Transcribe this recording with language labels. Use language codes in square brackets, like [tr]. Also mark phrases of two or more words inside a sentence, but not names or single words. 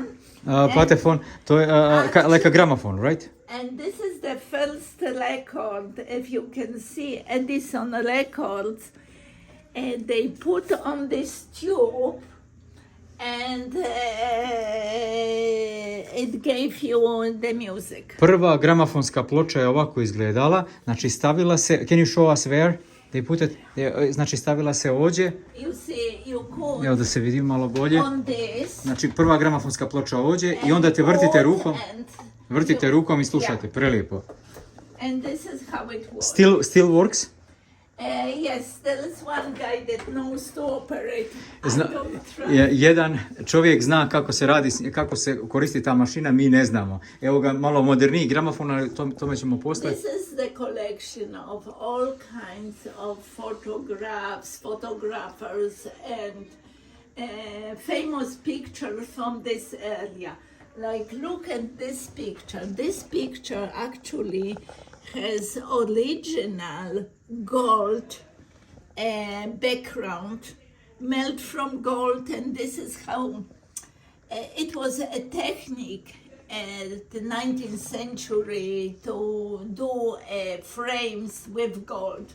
[en] Patephone, [bs] to je [en] like a gramophone, right? And this is the first record, if you can see Edison records. They put on this tube, and it gave you the music. [bs] Prva gramofonska ploča je ovako izgledala, znači stavila se, [en] can you show us where? They put it, [bs] znači stavila se ovdje, [en] You see, you could [bs] evo da se vidi malo bolje. [en] on this. [bs] Znači prva gramofonska ploča ovdje i onda te vrtite rukom i slušate, prelijepo. [en] And this is how it works. Still works? Yes, there is one guy that knows to operate. [bs] Jedan čovjek zna kako se radi, kako se koristi ta mašina, mi ne znamo. Evo ga malo moderniji gramofon, ali tome ćemo poslati. [en] This is the collection of all kinds of photographers and famous pictures from this area. Like, look at this picture. This picture actually has original gold background, made from gold, and this is how it was a technique at the 19th century to do frames with gold.